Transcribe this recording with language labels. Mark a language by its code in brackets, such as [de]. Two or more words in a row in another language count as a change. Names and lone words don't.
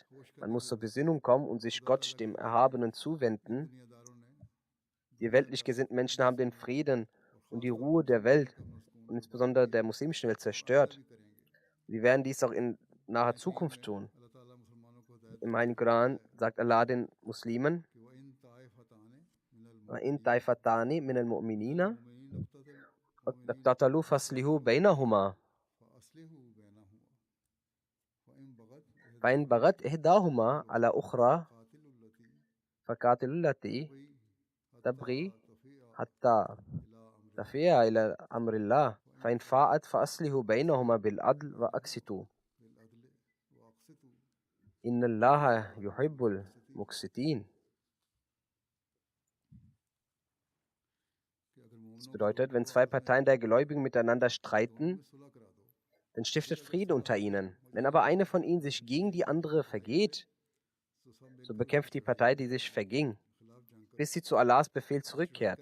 [de] Man muss zur Besinnung kommen und sich Gott, dem Erhabenen, zuwenden. Die weltlich gesinnten Menschen haben den Frieden und die Ruhe der Welt und insbesondere der muslimischen Welt zerstört. Sie werden dies auch in naher Zukunft tun. Im Heiligen Koran sagt Allah den Muslimen, [ar] وَإِن طَائِفَتَانِ مِنَ الْمُؤْمِنِينَ اقْتَتَلُوا فَأَصْلِحُوا بَيْنَهُمَا فَإِن بَغَتْ إِحْدَاهُمَا عَلَى أُخْرَى فَقَاتِلُوا الَّتِي تَبْغِي حَتَّى تَفِيءَ إِلَى أَمْرِ اللَّهِ فَإِن فَاءَتْ فَأَصْلِحُوا بَيْنَهُمَا بِالْعَدْلِ وَأَقْسِطُوا إِنَّ اللَّهَ يُحِبُّ الْمُقْسِطِينَ. [de] Das bedeutet, wenn zwei Parteien der Gläubigen miteinander streiten, dann stiftet Friede unter ihnen. Wenn aber eine von ihnen sich gegen die andere vergeht, so bekämpft die Partei, die sich verging, bis sie zu Allahs Befehl zurückkehrt.